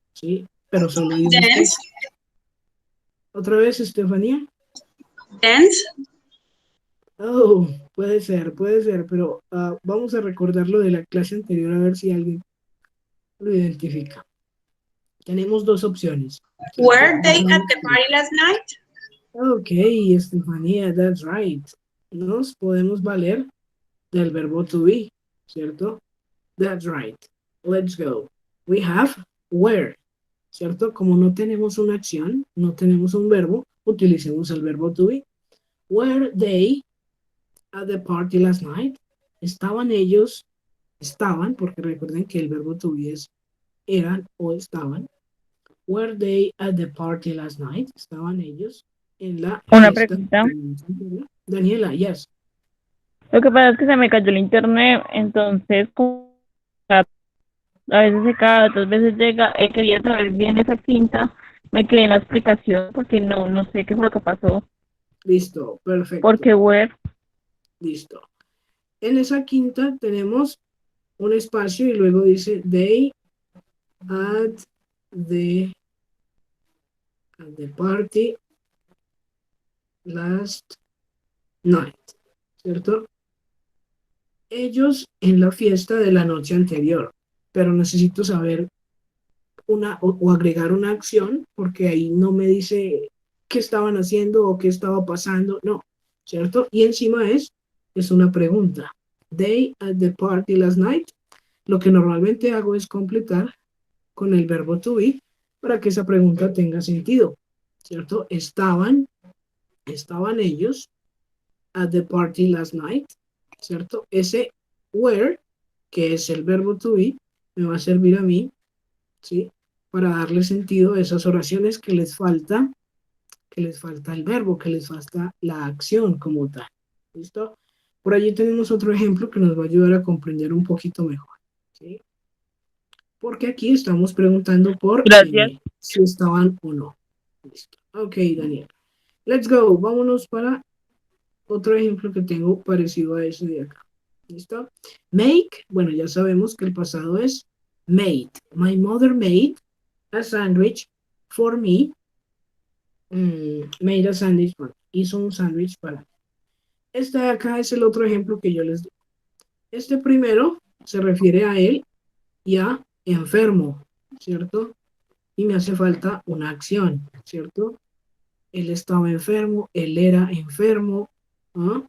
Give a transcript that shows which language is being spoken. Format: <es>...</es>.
<es>¿Sí? Pero solo dice usted.</es> <en>Dance.</en> <es>¿Otra vez, Estefanía?</es> <en>Dance.</en> <es>Oh, puede ser, pero vamos a recordarlo de la clase anterior a ver si alguien lo identifica. Tenemos dos opciones.</es> <en>Were they at the party last night? Ok, Estefanía, that's right.</en> <es>Nos podemos valer del verbo to be, ¿cierto?</es> <en>That's right. Let's go. We have were,</en> <es>¿cierto? Como no tenemos una acción, no tenemos un verbo, utilicemos el verbo to be.</es> <en>Were they at the party last night?</en> <es>¿Estaban ellos? Estaban, porque recuerden que el verbo to be es eran o estaban.</es> <en>Were they at the party last night?</en> <es>¿Estaban ellos en la Una fiesta? pregunta. Daniela, yes. Lo que pasa es que se me cayó el internet, entonces como a veces se cae, otras veces llega. Quería saber bien esa quinta. Me quedé en la explicación porque no sé qué fue lo que pasó. Listo, perfecto. Porque where. Listo. En esa quinta tenemos un espacio y luego dice</es> <en>they at the party last night,</en> <es>¿cierto? Ellos en la fiesta de la noche anterior, pero necesito saber o agregar una acción porque ahí no me dice qué estaban haciendo o qué estaba pasando, no, ¿cierto? Y encima es una pregunta.</es> <en>They at the party last night.</en> <es>Lo que normalmente hago es completar con el verbo to be para que esa pregunta tenga sentido, ¿cierto? Estaban ellos</es> <en>at the party last night,</en> <es>¿cierto? Ese were, que es el verbo to be, me va a servir a mí, ¿sí? Para darle sentido a esas oraciones que les falta el verbo, que les falta la acción como tal, ¿listo? Por allí tenemos otro ejemplo que nos va a ayudar a comprender un poquito mejor, ¿sí? Porque aquí estamos preguntando por Gracias. si estaban o no. Listo. Ok, Daniel.</es> <en>Let's go.</en> <es>Vámonos para otro ejemplo que tengo parecido a ese de acá. ¿Listo? Make. Bueno, ya sabemos que el pasado es made.</es> <en>My mother made a sandwich for me. Made a sandwich.</en> <es>Bueno, hizo un sándwich para mí. Este de acá es el otro ejemplo que yo les doy. Este primero se refiere a él y a enfermo, ¿cierto? Y me hace falta una acción, ¿cierto? Él estaba enfermo, él era enfermo, ¿ah?</es>